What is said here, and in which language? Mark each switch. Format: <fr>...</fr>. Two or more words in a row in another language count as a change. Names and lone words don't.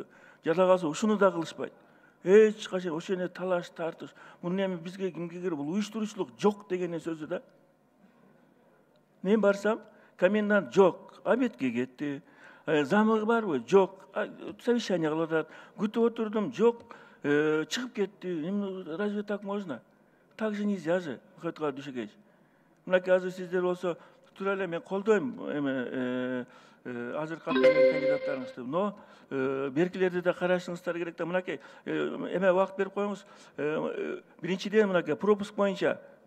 <ky>Жада калса ушуну да кылышпайт. Эч качан ошол эне талаш, тартыш. Муну эми бизге кимге керек, бул уюштуруучулук жок дегенин сөзү да. Мен барсам, комендант жок, обедке кетти. Замы барбы? Жок. Совещание кылып атат. Күтүп отурдум, жок. Чыгып кетти.</ky> <ru>Разве так можно? Так же нельзя же, Мухаммед Дүйшөкеевич.</ru> <ky>Мынакей азыр сиздер болсо, тура эле мен колдойм азыр кандидаттарыңызды. Но беркилерди да карашыңыздар керек да. Мынакей эме убакыт берип коюңуз. Биринчиден мынакей пропуск боюнча</ky>